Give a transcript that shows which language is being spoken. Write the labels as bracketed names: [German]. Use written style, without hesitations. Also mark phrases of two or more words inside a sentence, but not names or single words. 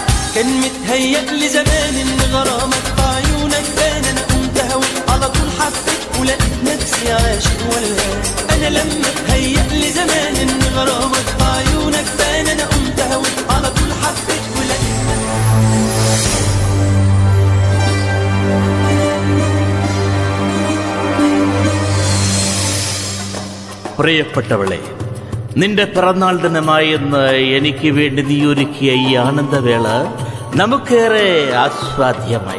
[Arabic] كان متهيأ لي زمان ان غرامك في عيونك بان. انا قمت هوي على طول حبيت ولقيت نفسي عاشق ولا انا لما تهيأ لي زمان ان غرامك في عيونك بان. انا قمت هوي على طول حبيت ولقيت. [Malayalam] പ്രിയപ്പെട്ടവളെ, നിന്റെ പിറന്നാൾ ദിനമായെന്ന് എനിക്ക് വേണ്ടി നീ ഒരുക്കിയ ഈ ആനന്ദവേള നമുക്കേറെ ആസ്വാദ്യമായി.